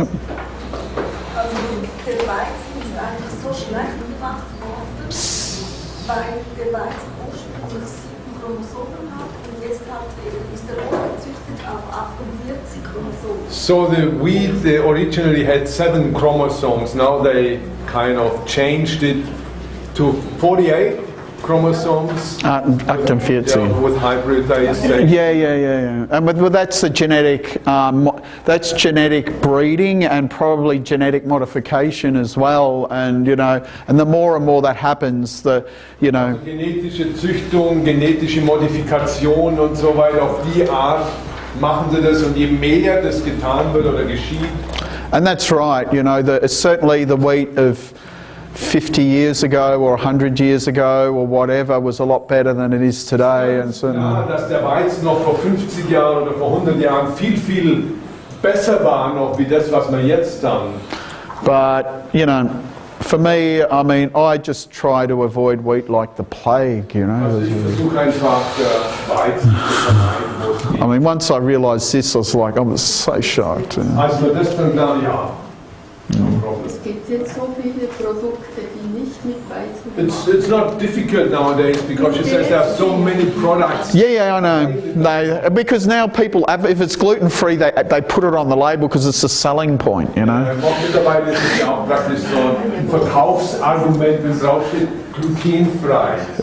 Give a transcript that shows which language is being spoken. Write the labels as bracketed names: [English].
[German] Also der Weizen ist eigentlich so schlecht gemacht worden, weil der Weizen ursprünglich 7 Chromosomen hat und jetzt ist er umgezüchtet auf 48 Chromosomen. [English] So the wheat, they originally had 7 chromosomes. Now they kind of changed it to 48 chromosomes. 48. With hybridization. Yeah. And well, that's the genetic. That's genetic breeding and probably genetic modification as well. And and the more and more that happens, the [German] Also genetische Züchtung, genetische Modifikation und so weiter. Auf die Art machen sie das, und je mehr das getan wird oder geschieht. [English] And that's right. Certainly the wheat of 50 years ago or 100 years ago or whatever was a lot better than it is today. And [German] ja, dass der Weizen noch vor 50 Jahren oder vor 100 Jahren viel, viel besser war noch wie das, was wir jetzt haben. [English] But, for me, I just try to avoid wheat like the plague, [German] Also ich versuche einfach Weizen zu vermeiden. [English] Once I realised this, I was so shocked. [German] Als wir das dann ja. Es gibt jetzt so viele Produkte, die nicht mit Weizen [English] It's not difficult nowadays because she says there are so many products. Yeah, I know. Because now people, if it's gluten free, they put it on the label because it's a selling point, [German] Mittlerweile ist es ja auch praktisch so ein Verkaufsargument, wenn draufsteht glutenfrei.